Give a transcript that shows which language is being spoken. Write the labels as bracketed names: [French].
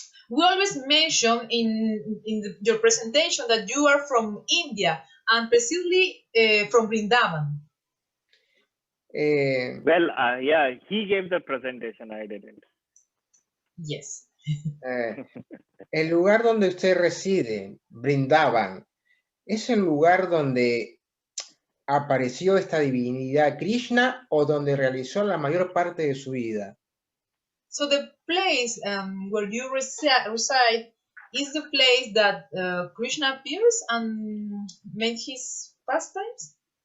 [English] We always mention in your presentation that you are from India and precisely from Vrindavan. He gave the presentation, I didn't. Yes. [Spanish] El lugar donde usted reside, Vrindavan, ¿es el lugar donde apareció esta divinidad Krishna o donde realizó la mayor parte de su vida? [English] So the place where you reside, is the place that Krishna appears and made his pastimes.